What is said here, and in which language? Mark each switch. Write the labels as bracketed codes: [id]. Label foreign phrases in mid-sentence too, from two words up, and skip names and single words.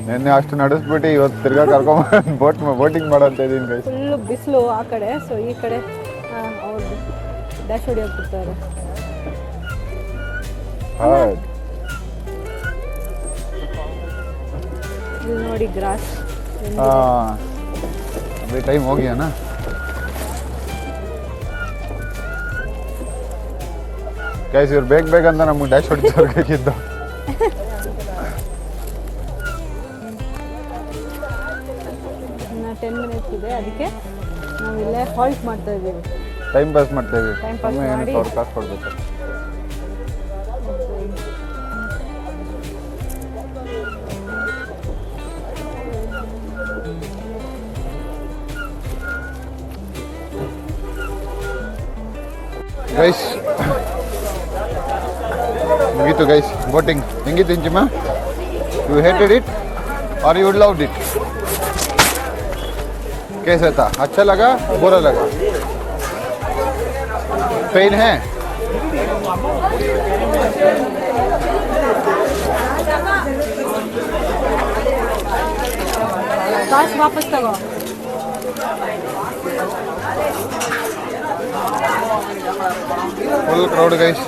[kn] ನಿನ್ನೆ ಅಷ್ಟು ನಡೆಸ್ಬಿಟ್ಟು ಇವತ್ತು ತಿರ್ಗಾ ಕರ್ಕೊಂಡ್ ಬೋಟಿಂಗ್ ಮಾಡಂತ ಇದೀನಿ ಗೈಸ್. ಫುಲ್ಲು ಬಿಸಿಲು ಆ ಕಡೆ, ಸೊ ಈ ಕಡೆ ಅವ್ರು ಡ್ಯಾಶ್ ಹೊಡಿಯೋಕೆ ಬಿಡ್ತಾರೆ. ಇಲ್ಲಿ ನೋಡಿ ಗ್ರಾಸ್. [hi] ಅभी टाइम हो गया ना. [kn] ಗೈಸ್ ಇವ್ರು ಬೇಗ ಅಂತ ನಮ್ಗೆ ಡ್ಯಾಶ್ ಹೊಡಿಸೋರ್ಬೇಕಿದ್ದು. ಇನ್ನು 10 ಮಿನಿಟ್ಸ್ ಇದೆ, ಅದಕ್ಕೆ ನಾವು ಇಲ್ಲೇ ಹಾಲ್ಟ್ ಮಾಡ್ತಾ ಇದ್ದೀವಿ. [en] time pass [kn] ಮಾಡ್ತಾ ಇದೀವಿ. [en] Time pass [kn] ಮಾಡಿ. ಅವ್ರು ಕಾಸು ಕೊಡ್ಬೇಕು. ಗೈಸ್ ಮುಗೀತು ಗೈಸ್ ಬೋಟಿಂಗ್. ಹೆಂಗಿತ್ತು ಇಂಚಿಮ? [en] you hated it और you loved it? [hi] कैसा था? अच्छा लगा? बुरा लगा? पेन है? [kn] ಕಾಸು ವಾಪಸ್ ತಗೋ. [en] full crowd guys.